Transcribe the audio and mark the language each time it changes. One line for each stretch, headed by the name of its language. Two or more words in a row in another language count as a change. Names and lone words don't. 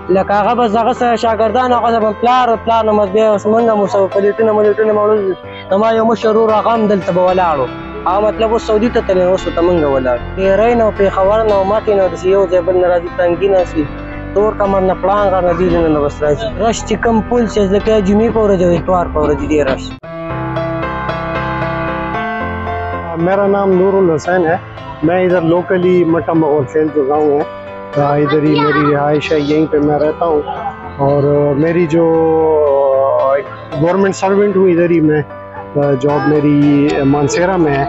Pashto: لکه هغه بس هغه سره شاګردان هغه زما پلار نه بس بیا اوس موږ هم ورسره پلیټونه ملیټونه مې وړل. زما یو مشر ورور هغه هم دلته به ولاړ و، هغه مطلب اوس سعودي ته تللی، اوس ورته موږ ولاړ. ډېرۍ نه او پېښور نه او مټې نه داسې یو ځای بل نه راځي، تنګي نه سي تور کمر نه پړانګ نه دې ځایونه نه بس راځي. رش چې کوم پل چې ځکه جمعې په ورځ او اتوار په ورځ ډېر رش.
Urdu: میرا نام نورالحسین ہے. میں ادھر لوکلی مٹہ مغل خیل جو گاؤں ہے ادھر ہی میری رہائش ہے، یہیں پہ میں رہتا ہوں اور میری جو
English: government servant
Urdu: ہوں ادھر ہی میں، جاب میری مانسہرہ میں ہے.